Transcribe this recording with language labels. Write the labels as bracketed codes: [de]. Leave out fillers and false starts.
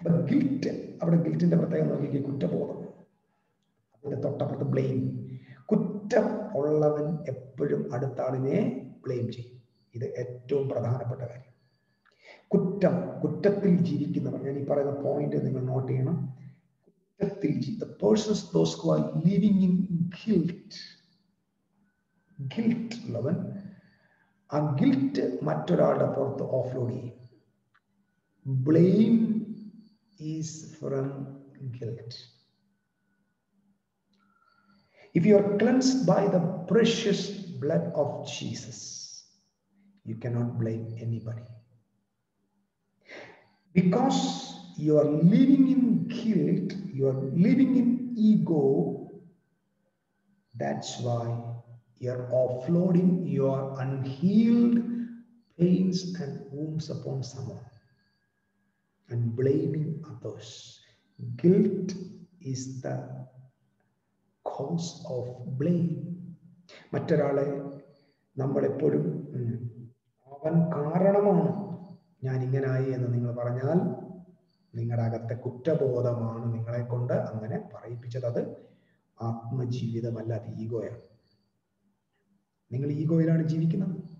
[ml] Guilt, അവിടെ ഗിൽറ്റിന്റെ പ്രത്യേകം നോക്കി, കുറ്റബോധം. അതിന്റെ തൊട്ടപ്പുറത്ത് ബ്ലെയിം. കുറ്റം ഉള്ളവൻ എപ്പോഴും അടുത്ത ആളിനെ ബ്ലെയിം ചെയ്യും. ഇത് ഏറ്റവും പ്രധാനപ്പെട്ട കാര്യം. കുറ്റത്തിൽ ജീവിക്കുന്നവർ, ഞാൻ ഈ പറയുന്ന പോയിന്റ് നിങ്ങൾ നോട്ട് ചെയ്യണം. [en] the persons, those who are living in guilt [ml] ഉള്ളവൻ ആ ഗിൽറ്റ് മറ്റൊരാളുടെ പുറത്ത് ഓഫ്ലോഡ് ചെയ്യും. [en] Blame is from guilt. If you are cleansed by the precious blood of Jesus, you cannot blame anybody. Because you are living in guilt, you are living in ego, that's why you are offloading your unhealed pains and wounds upon someone and blaming others. Guilt is the cause of blame. [ml] മറ്റൊരാളെ നമ്മളെപ്പോഴും അവൻ കാരണമാണ് ഞാൻ ഇങ്ങനായി എന്ന് നിങ്ങൾ പറഞ്ഞാൽ, നിങ്ങളുടെ അകത്തെ കുറ്റബോധമാണ് നിങ്ങളെ കൊണ്ട് അങ്ങനെ പറയിപ്പിച്ചത്. അത് ആത്മജീവിതമല്ല, അത് ഈഗോയാണ്. നിങ്ങൾ ഈഗോയിലാണ് ജീവിക്കുന്നത്.